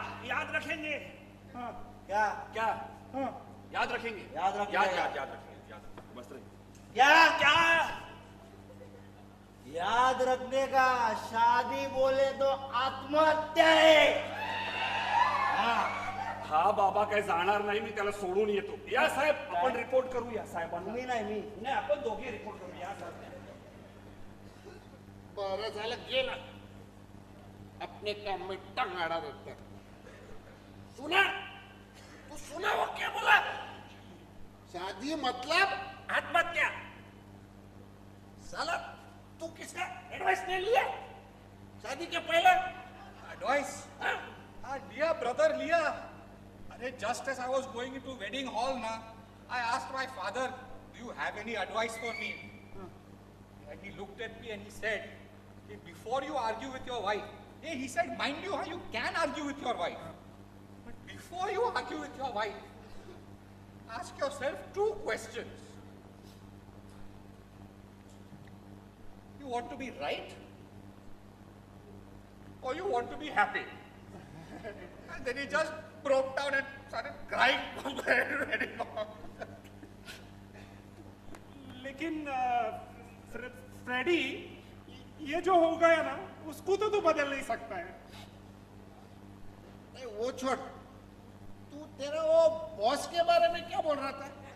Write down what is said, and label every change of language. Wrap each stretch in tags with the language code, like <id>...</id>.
<hi>याद रखेंगे। क्या क्या? याद रखेंगे। याद रखेंगे। याद रखेंगे। मस्त रहे। क्या क्या? याद रखने का। शादी बोले तो आत्महत्या है।</hi> <mr>हा बाबा काय जाणार नाही मी त्याला सोडून येतो. या साहेब आपण रिपोर्ट करूया साहेबांना. मी नाही आपण दोघे रिपोर्ट करूया साहेब. बरं झालं गेला.</mr> <hi>अपने काम में टंग अड़ा देता। सुना? तू सुना वो क्या बोला? शादी मतलब आत्महत्या। साला तू किसका एडवाइस ले लिया शादी के पहले?</hi> <en>Advice?</en> <hi>लिया brother लिया.</hi> <en>अरे just as I was going into wedding hall na, I asked my father, do you have any advice for me? And he looked at me and he said, hey, before you argue with your wife, hey, he said, mind you, you can argue with your wife. But before you argue with your wife, ask yourself 2 questions. You want to be right? Or you want to be happy? And then he just broke down and started crying for very long.</en> <hi>लेकिन Freddy, ये जो हो गया ना, उसको तो तू बदल नहीं सकता है। नहीं वो छोड़। तू तेरा वो बॉस के बारे में क्या बोल रहा था?</hi>